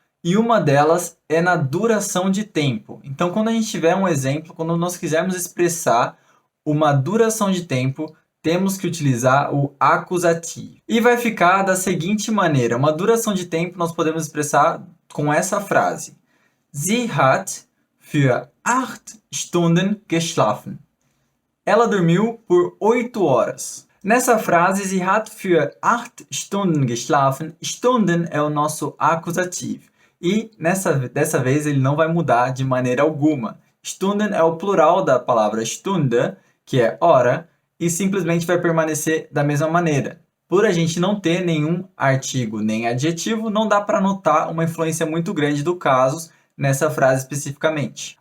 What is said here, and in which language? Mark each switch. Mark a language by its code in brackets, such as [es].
[pt] E uma delas é na duração de tempo. Então quando a gente tiver um exemplo, quando nós quisermos expressar uma duração de tempo, temos que utilizar o acusativo. E vai ficar da seguinte maneira: uma duração de tempo nós podemos expressar com essa frase: [de] Sie hat für 8 Stunden geschlafen. [pt] Ela dormiu por 8 horas. Nessa frase, [de] sie hat für 8 Stunden geschlafen, [pt] Stunden é o nosso acusativo. E dessa vez ele não vai mudar de maneira alguma. Stunden é o plural da palavra Stunde, que é hora, e simplesmente vai permanecer da mesma maneira. Por a gente não ter nenhum artigo nem adjetivo, não dá para notar uma influência muito grande do caso nessa frase especificamente.